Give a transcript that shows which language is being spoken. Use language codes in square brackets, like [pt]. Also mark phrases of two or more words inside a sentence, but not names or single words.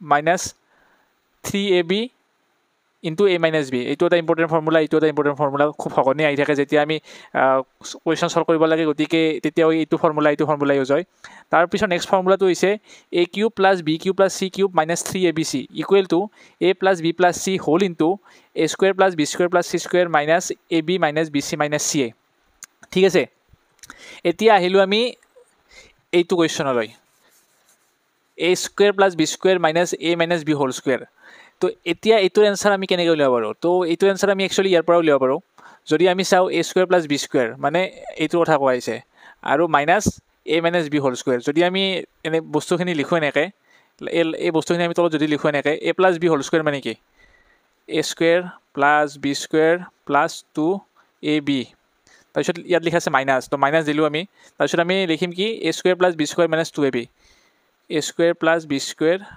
[as] - 3ab * a - b এইটো এটা [en] important formula [as] খুব সঘনে আহি থাকে যেতিয়া আমি [en] question solve [as] কৰিব লাগে গতিকে তেতিয়াও এইটো [en] formula use [as] হয় তাৰপিছত [en] next formula [as] হৈছে a³ + b³ + c³ - 3abc [en] equal to [as] a + b + c [en] whole into [as] a² + b² + c² - ab - bc - ca ঠিক আছে এতিয়া আহিলোঁ আমি এইটো কুৱেশ্যনলৈ a² + b² - a - b [en] whole square [as] তো এতিয়া এইটোৰ এনচাৰ আমি কেনেকৈ উলিয়াব পাৰোঁ তো এইটোৰ এনচাৰ আমি একচুৱেলি ইয়াৰ পৰা উলিয়াব পাৰোঁ যদি আমি চাওঁ a² + b² মানে এইটোৰ কথা কোৱা হৈছে আৰু মাইনাছ a - b [en] whole square [as] যদি আমি এনে বস্তুখিনি লিখোঁ এনেকৈ এই বস্তুখিনি আমি তলত যদি লিখোঁ এনেকৈ a + b [en] whole square [as] মানে কি a² + b² + 2ab তাৰপিছত ইয়াত লিখা আছে মাইনাছ তো মাইনাছ দিলোঁ আমি তাৰপিছত আমি লিখিম কি a² + b² - 2ab a² + b²